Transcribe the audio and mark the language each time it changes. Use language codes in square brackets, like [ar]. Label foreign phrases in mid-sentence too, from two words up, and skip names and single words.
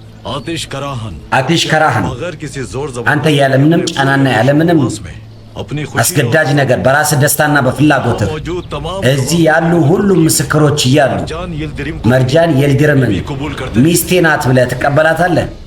[hi] आतिश कराहन [am] አቲሽ ከራህን [hi] अगर किसी जोर [am] አንተ ያለምንም ጫናና ያለምንም አስገዳጅ ነገር በራስ ደስታና በፍላጎት እዚህ ያሉ ሁሉም ምስክሮች እያሉ መርጃን የልድርምን ሚስቴ ናት ብለህ ትቀበላታለህ?